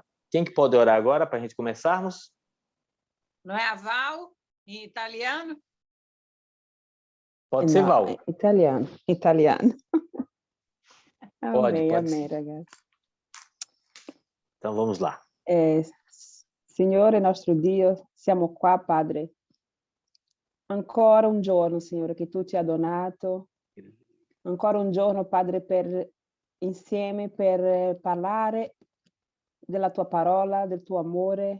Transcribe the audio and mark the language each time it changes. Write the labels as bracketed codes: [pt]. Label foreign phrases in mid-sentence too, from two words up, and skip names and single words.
[pt] Quem que pode orar agora para a gente começarmos? Não é a Val, em italiano? Pode ser, Val. Italiano. Pode Amém, ser. ragazzi. Então vamos lá. [it] Signore nostro Dio, siamo qua, Padre. Ancora un giorno, Signore, che tu ci hai donato. Ancora un giorno, Padre, insieme per parlare della tua parola, del tuo amore.